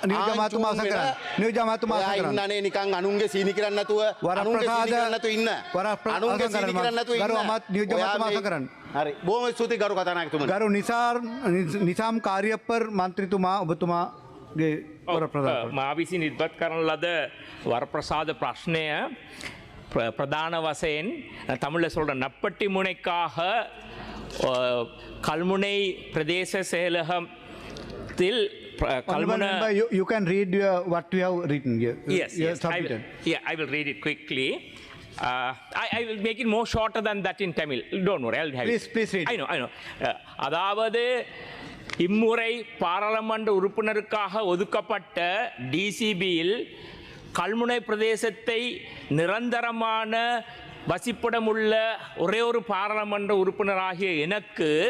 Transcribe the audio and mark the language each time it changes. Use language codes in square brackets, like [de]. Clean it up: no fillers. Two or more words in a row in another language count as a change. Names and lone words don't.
[si] ඉන්නනේ නිකන් අනුන්ගේ සීනි කරන්න නැතුව ඉන්න. අනුන්ගේ සීනි කරන්න නැතුව ඉන්න. හරි. බොහොම ස්තුතියි ගරු කතානායකතුමනි. ගරු නිසාම් කාර්යප්පර් මන්ත්‍රීතුමා ඔබතුමාගේ මා විසින් ඉදිරිපත් කරන ලද වරප්‍රසාද ප්‍රශ්නය [ta] பிரதான வசையன் தமிழில் சொல்கிற நப்பட்டி முனைக்காக கல்முனை பிரதேச செயலகத்தில் [en] You can read what you have written here. Yes, I will read it quickly. I will make it more shorter than that in Tamil. Don't worry, I'll have please read. I know. [ta] அதாவது இம்முறை பாராளுமன்ற உறுப்பினருக்காக ஒதுக்கப்பட்ட டிசிபியில் கல்முனை பிரதேசத்தை நிரந்தரமான வசிப்பிடமுள்ள ஒரே ஒரு பாராளுமன்ற உறுப்பினராகிய எனக்கு